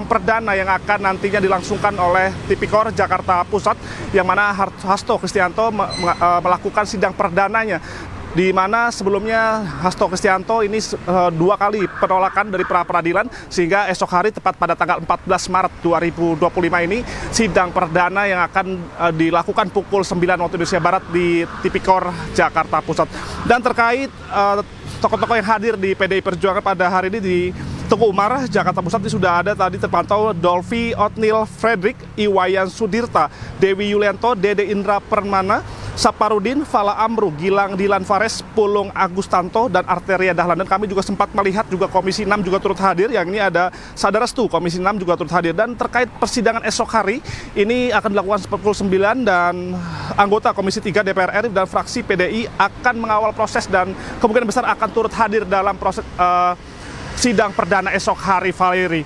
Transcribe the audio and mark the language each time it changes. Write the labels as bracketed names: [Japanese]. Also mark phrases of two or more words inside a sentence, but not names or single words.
[Indonesian] perdana yang akan nantinya dilangsungkan oleh Tipikor Jakarta Pusat, yang mana Hasto Kristianto melakukan sidang perdananya, di mana sebelumnya Hasto Kristianto ini 2 kali penolakan dari pra-peradilan, sehingga esok hari tepat pada tanggal 14 Maret 2025 ini sidang perdana yang akan dilakukan pukul 9 waktu Indonesia Barat di Tipikor Jakarta Pusat. Dan terkait tokoh-tokoh yang hadir di PDI Perjuangan pada hari ini di Teguh Umar, Jakarta Pusat ini sudah ada tadi terpantau Dolvi Otnil Fredrik, Iwayan Sudirta, Dewi Yulianto, Dede Indra Permana, Saparudin, Fala Amru, Gilang Dilan Fares, Pulung Agustanto, dan Arteria Dahlan. Dan kami juga sempat melihat juga Komisi 6 juga turut hadir, yang ini ada Sadarestu, Komisi 6 juga turut hadir. Dan terkait persidangan esok hari, ini akan dilakukan pukul 9 dan anggota Komisi 3 DPR RI dan fraksi PDI akan mengawal proses dan kemungkinan besar akan turut hadir dalam proses sidang perdana esok hari, Valeri.